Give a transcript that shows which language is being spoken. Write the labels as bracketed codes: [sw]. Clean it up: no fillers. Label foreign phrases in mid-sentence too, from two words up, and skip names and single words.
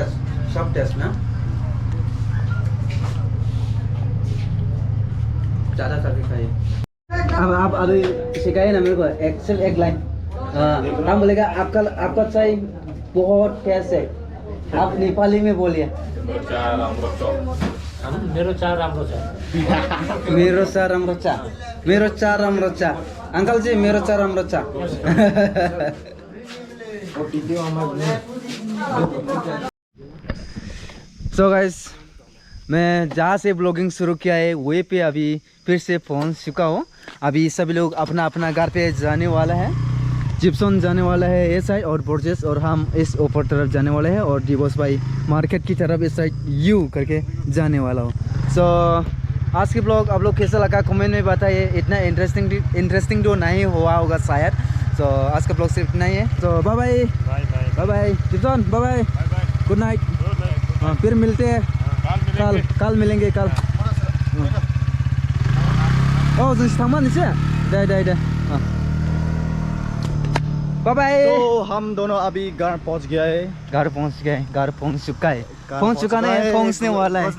[hi] सब टेस्ट ना, ज़्यादा करके खाइए। अब आप अभी सिखाइए ना मेरे को एक लाइन। हम बोलेगा आपका चाय बहुत टेस्ट है, आप नेपाली में बोलिए। [ne] मेरो चार राम्रो छ। मेरो चा राम्रो चा, मेरो चा राम्रो चा, अंकल जी मेरो चा राम्रो चा। [en] so guys, [hi] मैं जहाँ से ब्लॉगिंग शुरू किया है वहीं पे अभी फिर से पहुँच चुका हूँ। अभी सभी लोग अपना अपना घर पे जाने वाला है। जिप्सन जाने वाला है ये साइड और बोर्जेस और हम इस ऊपर तरफ जाने वाले हैं और दिवस भाई मार्केट की तरफ इस साइड यू करके जाने वाला हूँ। सो आज की ब्लॉग आप लोग कैसा लगा कमेंट में बताइए। इतना इंटरेस्टिंग तो नहीं हुआ होगा शायद। सो आज का ब्लॉग सिर्फ इतना ही है। तो [en] bye bye bye bye [hi] जिप्सन, [en] bye bye, good night. [hi] हाँ फिर मिलते हैं कल मिलेंगे कल। ओह थामा नीचे दे हाँ [en] bye bye. [hi] तो हम दोनों अभी घर पहुंच गया है। घर पहुंच चुका है, पहुंच चुका नहीं है, पहुंचने वाला है।